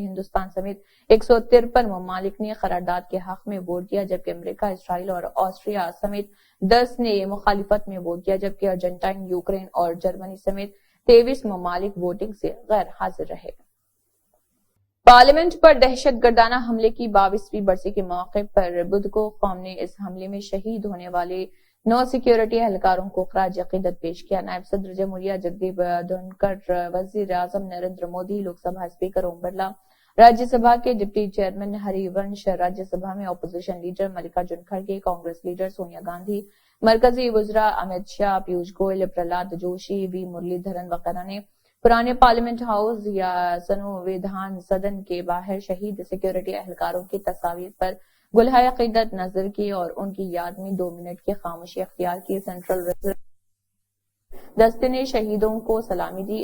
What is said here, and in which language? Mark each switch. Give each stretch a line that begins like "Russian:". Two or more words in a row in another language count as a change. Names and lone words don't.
Urdu: ہندوستان سمیت 153 ممالک نے قرارداد کے حق میں ووٹ دیا، جبکہ امریکہ، اسرائیل اور آسٹریا سمیت 10 نے مخالفت میں ووٹ دیا، جبکہ ارجنٹائن، یوکرین اور جرمنی سمیت 23 ممالک ووٹنگ سے غیر حاضر رہے۔ پارلیمنٹ پر دہشت گردانہ حملے کی 22ویں برسی کے موقع پر بدھ کو قوم نے اس حملے میں شہید ہونے والے 9 سیکیورٹی اہلکاروں کو خراج عقیدت پیش کیا۔ نائب صدر جمہوریہ جگدیپ دھنکر، وزیر اعظم نریندر مودی، لوک سبھا اسپیکر اوم برلا، راجیہ سبھا کے ڈپٹی چیئرمین ہری ونش، راجیہ سبھا میں اپوزیشن لیڈر ملکارجن کھڑگے، کانگریس لیڈر سونیا گاندھی، مرکزی وزراء امت شاہ، پیوش گوئل، پرہلاد جوشی، وی مرلی دھرن وغیرہ نے پرانے پارلیمنٹ ہاؤس یا سنویدھان سدن کے باہر شہید سیکیورٹی اہلکاروں کی تصاویر پر گلہائے عقیدت نظر کی اور ان کی یاد میں 2 منٹ کی خاموشی اختیار کی۔ سینٹرل ریزرو دستے نے شہیدوں کو سلامی دی۔